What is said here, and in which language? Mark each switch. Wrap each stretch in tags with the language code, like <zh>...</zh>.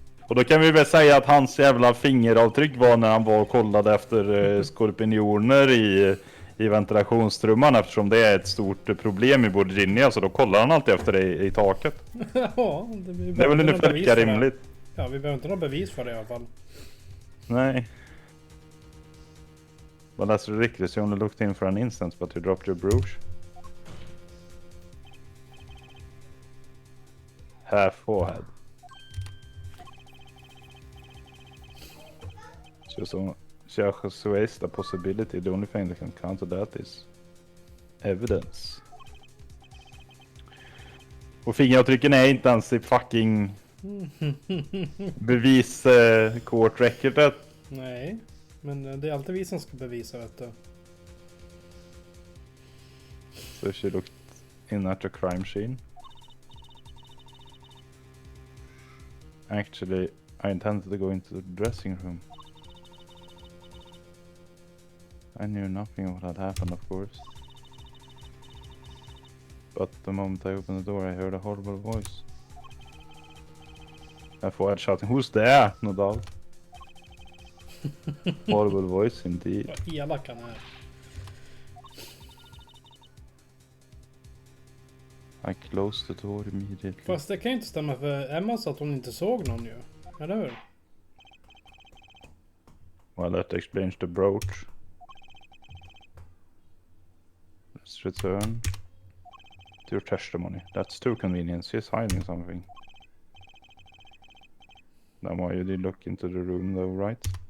<sv>Och då kan vi väl säga att hans jävla fingeravtryck var när han var och kollade efter skorpioner i ventilationstrumman, eftersom det är ett stort problem i Virginia, så då kollar han alltid efter det i taket. Ja, Det är väl ungefär lika rimligt. Ja, vi behöver inte några bevis för det i alla fall. Nej.</sv> <en>But that's ridiculous, you only looked in for an instant but you dropped your brooch. Half forehead. Just waste a possibility. The only thing that can counter that is evidence.</en> <sv>Och fingeravtrycken är inte ens i fucking bevis court recordet. Nej, men det är alltid vi som ska bevisa, vet du.</sv> <en>So she looked in at the crime scene. Actually, I intended to go into the dressing room. I knew nothing of what had happened, of course. But the moment I opened the door, I heard a horrible voice. I thought shouting, "Who's there?" No doubt. Horrible voice indeed.</en> <sv>Vad elak han är.</sv> <en>I closed the door immediately.</en> <sv>Fast det kan ju inte stämma, för Emma sa att hon inte såg någon ju. Eller hur?</sv> <en>Well, that explains the brooch. Let's return to your testimony. That's too convenient. She's hiding something. Then why you did look into the room though, right?</en>